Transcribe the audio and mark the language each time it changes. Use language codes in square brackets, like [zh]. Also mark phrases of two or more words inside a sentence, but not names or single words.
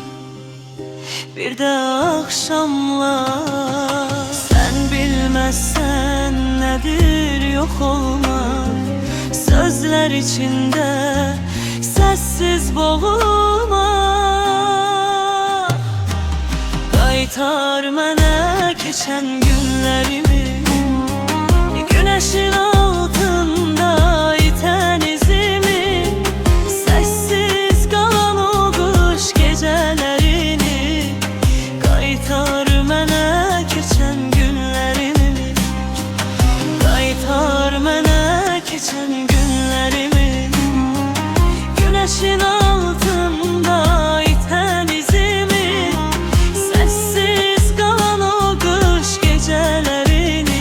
[az] Bir də axşamlar sən bilməzsən nədir yox olmaq, sözlər içində sessiz boğulmaq. Qaytar mənə keçən günlərimi, [tr] güneşin altında iten izimi, sessiz kalan o kış gecelerini. [az] Qaytar mənə keçən günlərimi, qaytar mənə keçən günlərimi, [tr] güneşin altında iten izimi, sessiz kalan o kış gecelerini.